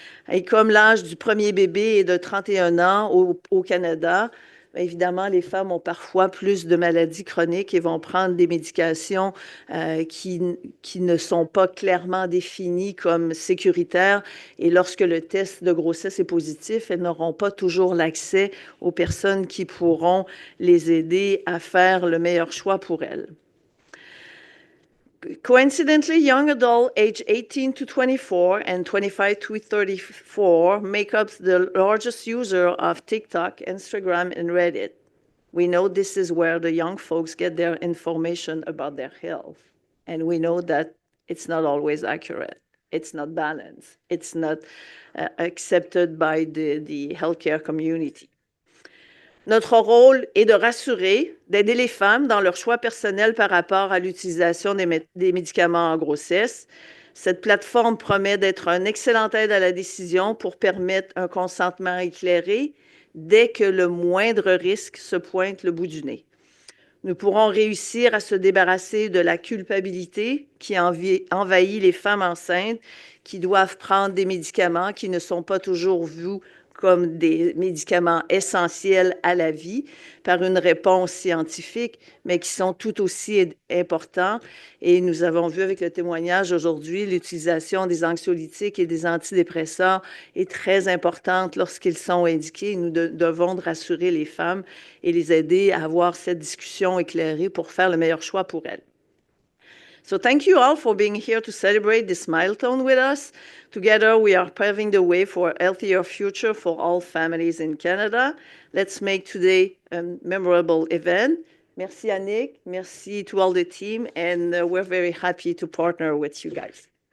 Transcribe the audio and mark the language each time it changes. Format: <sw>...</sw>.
<fr>Et comme l'âge du premier bébé est de 31 ans au Canada, évidemment, les femmes ont parfois plus de maladies chroniques et vont prendre des médications qui ne sont pas clairement définies comme sécuritaires. Et lorsque le test de grossesse est positif, elles n'auront pas toujours l'accès aux personnes qui pourront les aider à faire le meilleur choix pour elles.</fr> <en>Coincidentally, young adults aged 18 to 24 and 25 to 34 make up the largest user of TikTok, Instagram, and Reddit. We know this is where the young folks get their information about their health. And we know that it's not always accurate. It's not balanced. It's not accepted by the healthcare community.</en> <fr>Notre rôle est de rassurer, d'aider les femmes dans leur choix personnel par rapport à l'utilisation des médicaments en grossesse. Cette plateforme promet d'être une excellente aide à la décision pour permettre un consentement éclairé dès que le moindre risque se pointe le bout du nez. Nous pourrons réussir à se débarrasser de la culpabilité qui envahit les femmes enceintes qui doivent prendre des médicaments qui ne sont pas toujours vus comme des médicaments essentiels à la vie par une réponse scientifique, mais qui sont tout aussi importants. Et nous avons vu avec le témoignage aujourd'hui, l'utilisation des anxiolytiques et des antidépresseurs est très importante lorsqu'ils sont indiqués. Nous devons rassurer les femmes et les aider à avoir cette discussion éclairée pour faire le meilleur choix pour elles.</fr> <en>So thank you all for being here to celebrate this milestone with us. Together, we are paving the way for a healthier future for all families in Canada. Let's make today a memorable event. Merci, Annick. Merci to all the team. And we're very happy to partner with you guys.</en>